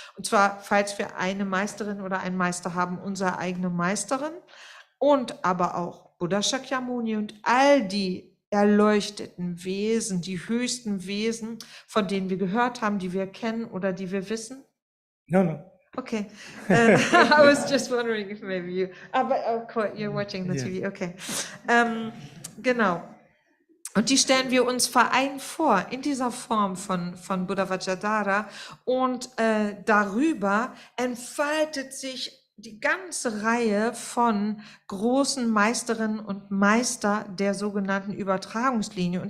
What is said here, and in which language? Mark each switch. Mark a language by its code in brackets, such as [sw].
[de] Und zwar, falls wir eine Meisterin oder einen Meister haben, unsere eigene Meisterin und aber auch Buddha Shakyamuni und all die erleuchteten Wesen, die höchsten Wesen, von denen wir gehört haben, die wir kennen oder die wir wissen. [en] No. Okay. I was just wondering if maybe you, but you're watching the TV. [de] Okay. Genau. Und die stellen wir uns vereint vor in dieser Form von Buddha Vajradhara und darüber entfaltet sich die ganze Reihe von großen Meisterinnen und Meister der sogenannten Übertragungslinie.